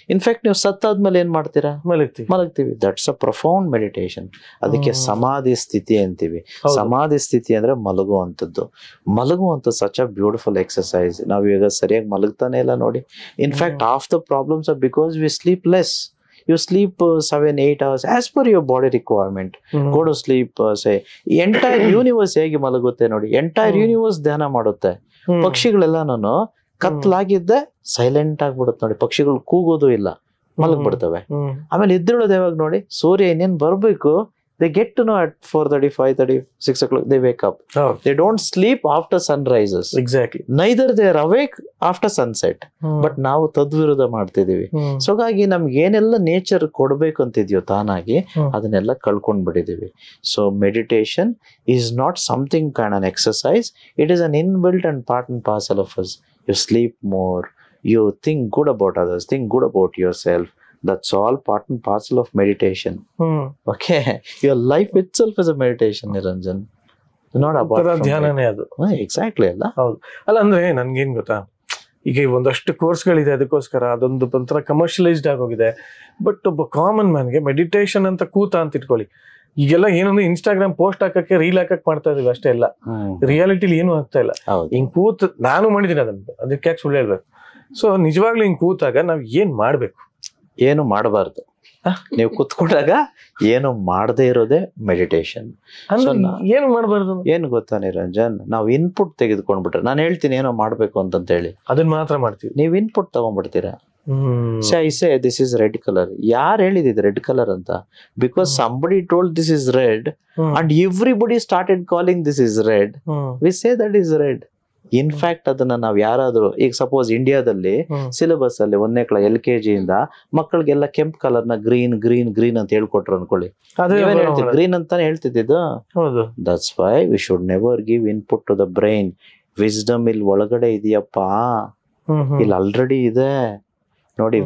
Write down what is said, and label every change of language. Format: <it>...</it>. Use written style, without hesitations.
<kn>In fact ನೀವು ಸತ್ತಾದ್ಮೇಲೆ ಏನ್ ಮಾಡ್ತೀರಾ? ಮಲಗ್ತೀವಿ.</kn> <en>That's a profound meditation.</en> <kn>ಅದಕ್ಕೆ ಸಮಾಧಿ ಸ್ಥಿತಿ ಅಂತೀವಿ. ಸಮಾಧಿ ಸ್ಥಿತಿ ಅಂದ್ರೆ ಮಲಗುವಂಥದ್ದು. ಮಲಗುವಂಥದ್ದು</kn> <en>Such a beautiful exercise.</en> <kn>ನಾವು ಈಗ ಸರಿಯಾಗಿ ಮಲಗ್ತಾನೆ ಇಲ್ಲ ನೋಡಿ.</kn> <en>In fact half the problems are because we sleep less. You sleep 7-8 hours as per your body requirement. Go to sleep, say entire universe</en> <kn>ಹೇಗೆ ಮಲಗುತ್ತೆ ನೋಡಿ. ಎಂಟೈರ್ ಯೂನಿವರ್ಸ್ ಧ್ಯಾನ ಮಾಡುತ್ತೆ. ಪಕ್ಷಿಗಳೆಲ್ಲಾನು ಕತ್ಲಾಗಿದ್ದೆ ಸೈಲೆಂಟ್ ಆಗ್ಬಿಡುತ್ತೆ ನೋಡಿ. ಪಕ್ಷಿಗಳು ಕೂಗೋದು ಇಲ್ಲ, ಮಲಗ್ಬಿಡ್ತವೆ. ಆಮೇಲೆ ಎದ್ದೇಳೋದು ಯಾವಾಗ ನೋಡಿ, ಸೂರ್ಯ ಇನ್ನೇನ್ ಬರ್ಬೇಕು,</kn> <en>they get to know at 4:30, 5:30, 6 o'clock they wake up. They don't sleep after sun rises. Exactly. Neither they are awake after sunset.</en> <kn>But ನಾವು ತದ್ವಿರುದ್ಧ ಮಾಡ್ತಿದೀವಿ. ಸೊ ಹಾಗಾಗಿ ನಮ್ಗೆ ಏನೆಲ್ಲ ನೇಚರ್ ಕೊಡ್ಬೇಕು ಅಂತಿದ್ಯೋ ತಾನಾಗಿ ಅದನ್ನೆಲ್ಲ ಕಳ್ಕೊಂಡ್ ಬಿಟ್ಟಿದೀವಿ.</kn> <en>So meditation is not something kind on exercise. It is an inbuilt and part and parcel of us. You sleep more, you think good about others, think good about yourself. That's all part and parcel of meditation. Okay, your life itself is a meditation, Niranjan. Not about</en> <kn>ಧ್ಯಾನನೇ ಅದು. Exactly ಅಲ್ಲ. ಹೌದು. ಅಲ್ಲ ಅಂದ್ರೆ ನನ್ಗೇನ್ ಗೊತ್ತಾ, ಈಗ ಒಂದಷ್ಟು ಕೋರ್ಸ್ಗಳಿದೆ, ಅದಕ್ಕೋಸ್ಕರ ಅದೊಂದು ಒಂಥರ ಕಮರ್ಷಿಯಲೈಸ್ಡ್ ಆಗೋಗಿದೆ. ಬಟ್ ಒಬ್ಬ ಕಾಮನ್ ಮ್ಯಾನ್ಗೆ ಮೆಡಿಟೇಷನ್ ಅಂತ ಕೂತ ಅಂತ ಇಟ್ಕೊಳ್ಳಿ, ಈಗೆಲ್ಲ ಏನಂದ್ರೆ ಇನ್ಸ್ಟಾಗ್ರಾಮ್ ಪೋಸ್ಟ್ ಹಾಕಕ್ಕೆ, ರೀಲ್ ಹಾಕಕ್ ಮಾಡ್ತಾ ಇದೀವಿ ಅಷ್ಟೇ. ಇಲ್ಲ, ರಿಯಾಲಿಟಿಲಿ ಏನು ಆಗ್ತಾ ಇಲ್ಲ. ಹಿಂಗ್ ಕೂತ್ ನಾನು ಮಾಡಿದೀನಿ ಅದಕ್ಕೆ ಯಾಕೆ ಸುಳ್ಳು ಹೇಳ್ಬೇಕು. ಸೊ ನಿಜವಾಗ್ಲೂ ಹಿಂಗ್ ಕೂತಾಗ ನಾವ್ ಏನ್ ಮಾಡ್ಬೇಕು? ಏನು ಮಾಡಬಾರ್ದು. ನೀವು ಕುತ್ಕೊಂಡಾಗ ಏನು ಮಾಡದೇ ಇರೋದೇ ಮೆಡಿಟೇಷನ್. ಏನು ಮಾಡಬಾರ್ದು? ಏನು ಗೊತ್ತಾ ನಿರಂಜನ್, ನಾವು ಇನ್ಪುಟ್ ತೆಗೆದುಕೊಂಡ್ಬಿಟ್ರೆ, ನಾನು ಹೇಳ್ತೀನಿ ಏನೋ ಮಾಡ್ಬೇಕು ಅಂತ ಹೇಳಿ, ಅದನ್ನ ಮಾತ್ರ ಮಾಡ್ತೀವಿ. ನೀವು input ತಗೊಂಡ್ಬಿಡ್ತೀರಾ.</kn> <en>I say this is red color.</en> <kn>ಯಾರು ಹೇಳಿದಿದೆ ರೆಡ್ ಕಲರ್ ಅಂತ?</kn> <en>Because somebody told this is red and everybody started calling this is red. We say that is red.</en> <kn>In fact ಅದನ್ನ ನಾವ್ ಯಾರಾದ್ರೂ, ಈಗ ಸಪೋಸ್ ಇಂಡಿಯಾದಲ್ಲಿ ಸಿಲೆಬಸ್ ಅಲ್ಲಿ 1ನೇ ಕ್ಲಾಸ್ LKG ಇಂದ ಮಕ್ಕಳಿಗೆಲ್ಲ ಕೆಂಪ್ ಕಲರ್ ನ ಗ್ರೀನ್ ಗ್ರೀನ್ ಗ್ರೀನ್ ಅಂತ ಹೇಳ್ಕೊಟ್ರು ಅನ್ಕೊಳ್ಳಿ, ಗ್ರೀನ್ ಅಂತಾನೆ ಹೇಳ್ತಿದ್ದು.</kn> <en>That's why we should never give input to the brain.</en> <kn>Wisdom ಇಲ್ಲಿ ಒಳಗಡೆ ಇದೆಯಪ್ಪಾ, ಇಲ್ಲಿ ಆಲ್ರೆಡಿ ಇದೆ ನೋಡಿ.</kn>